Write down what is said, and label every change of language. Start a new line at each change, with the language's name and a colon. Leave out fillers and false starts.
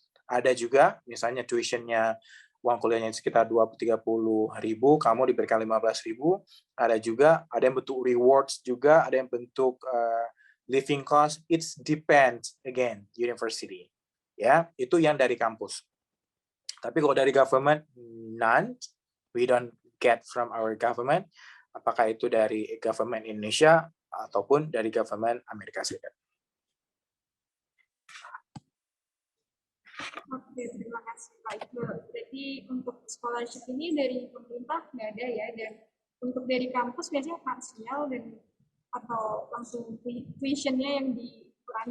Indonesian: Ada juga misalnya tuitionnya uang kuliahnya sekitar 20-30 ribu, kamu diberikan 15 ribu. Ada juga, ada yang bentuk rewards juga, ada yang bentuk living cost.
English: It depends again university. Ya,
Indonesian: itu yang dari kampus.
English: Tapi kalau dari government, none. We don't get from our government.
Indonesian: Apakah itu dari government Indonesia ataupun dari government Amerika Serikat. Oke, terima kasih Pak Iqbal. Berarti untuk scholarship ini dari pemerintah nggak ada ya, dan untuk dari kampus biasanya parsial dan atau langsung tuitionnya yang dikurangi.